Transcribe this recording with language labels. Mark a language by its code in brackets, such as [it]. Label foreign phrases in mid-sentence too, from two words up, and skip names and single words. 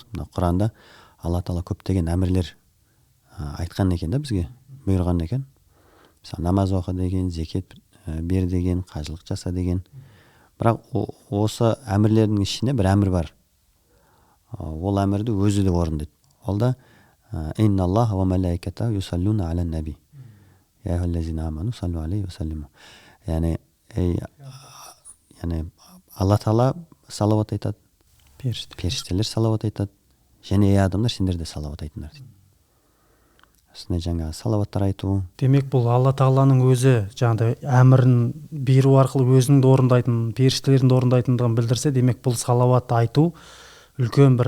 [kk] Мына Құранда Алла Тағала көптеген әмірлер айтқан екен да, бізге бұйырған екен. Мысалы намаз оқы деген, зекет бер деген, қажылық жаса деген. Бірақ осы әмірлердің ішінде бір әмір бар. Ол әмірді өзі де орындайды. Ол да [ar] إن الله وملائكته يصلون على النبي. يا أيها الذين آمنوا صلوا عليه وسلموا. [kk] Яғни Алла Тағала салауат айтады, періштелер салауат айтады, және адамдар сендер де салауат айтыңдар дейді. Осындай жаңағы салауаттар айту. Демек бұл Алла Тағаланың өзі жаңағыдай әмірін беру арқылы өзінің де орындайтын, періштелердің де орындайтындығын білдірсе, демек бұл салауат айту үлкен бір